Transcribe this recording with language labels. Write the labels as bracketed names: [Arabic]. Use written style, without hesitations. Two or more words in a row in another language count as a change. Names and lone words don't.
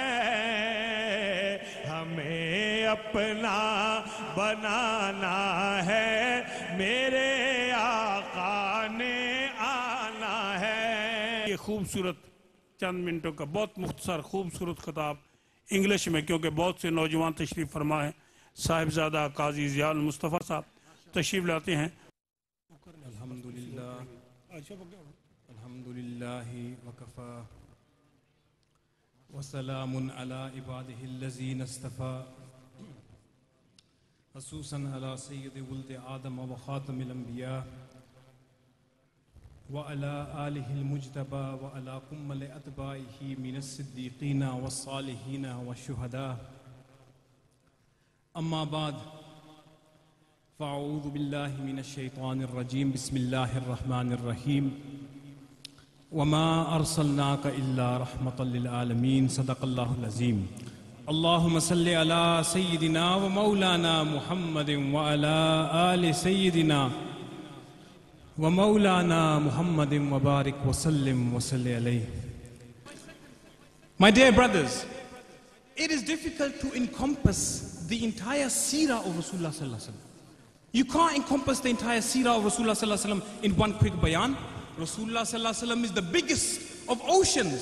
[Urdu] ہمیں اپنا بنانا ہے میرے آقا نے آنا ہے. یہ خوبصورت چند منٹوں کا بہت مختصر خوبصورت خطاب انگلش میں، کیونکہ بہت سے نوجوان تشریف فرما ہیں. صاحبزادہ قاضی ضیاء المصطفیٰ صاحب تشریف لاتے ہیں. [Arabic] الحمد لله وكفى وسلام على عباده الذين اصطفى خصوصا على سيد ولد آدم وخاتم الأنبياء وعلى آله المجتبى وعلى كمل أتباعه من الصديقين والصالحين والشهداء أما بعد فأعوذ بالله من الشيطان الرجيم بسم الله الرحمن الرحيم وما أرسلناك إلا رحمة للعالمين صدق الله العظيم. اللهم صل على سيدنا ومولانا محمد وعلى آل سيدنا ومولانا محمد وبارك وسلم وصل عليه. [English] My dear brothers, it is difficult to encompass the entire seerah of [Arabic] رسول الله صلى الله عليه وسلم. [English] You can't encompass the entire seerah of [Arabic] رسول الله صلى الله عليه وسلم [English] in one quick bayan. [Arabic] رسول الله صلى الله عليه وسلم [English] is the biggest of oceans.